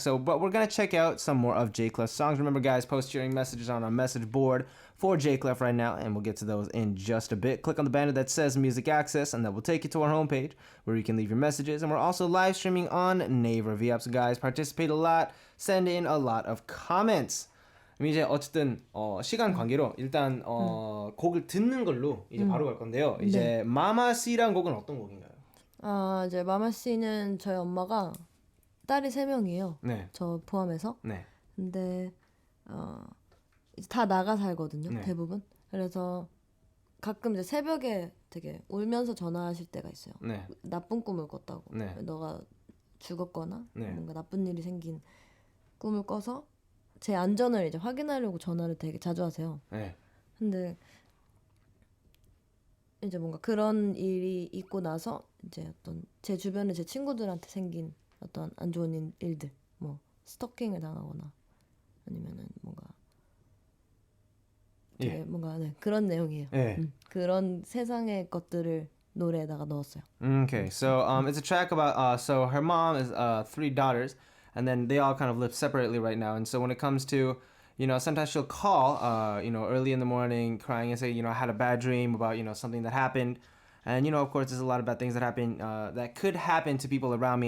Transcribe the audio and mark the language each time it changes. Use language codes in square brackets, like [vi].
[en] So, but we're going to check out some more of J Clef's songs. Remember, guys, post sharing messages on our message board for J Clef right now, and we'll get to those in just a bit. Click on the banner that says Music Access, and that will take you to our homepage where you can leave your messages. And we're also live streaming on Naver VF. So, guys, participate a lot, send in a lot of comments. [ko] 이제 어쨌든 시간 관계로 일단 곡을 듣는 걸로 이제 바로 갈 건데요. 이제 마마씨란 곡은 어떤 곡인가요? 이제 마마씨는 저희 엄마가 딸이 3명이에요. 네. 저 포함해서. 네. 근데 이제 다 나가 살거든요. 네. 대부분. 그래서 가끔 이제 새벽에 되게 울면서 전화하실 때가 있어요. 네. 나쁜 꿈을 꿨다고. 네. 너가 죽었거나 네. 뭔가 나쁜 일이 생긴 꿈을 꿔서 제 안전을 이제 확인하려고 전화를 되게 자주 하세요. 네. 근데 이제 뭔가 그런 일이 있고 나서 이제 어떤 제 주변에 제 친구들한테 생긴 어떤 안 좋은 일들, 뭐 스토킹을 당하거나 아니면은 뭔가 되게 뭔가 그런 내용이에요. 그런 세상의 것들을 노래에다가 넣었어요. [en] Okay, so it's a track about so her mom is 3 daughters, and then they all kind of live separately right now. And so when it comes to, sometimes she'll call, early in the morning, crying and say, I had a bad dream about, something that happened. And, of course, there's a lot of bad things that happen, that could happen to people around me.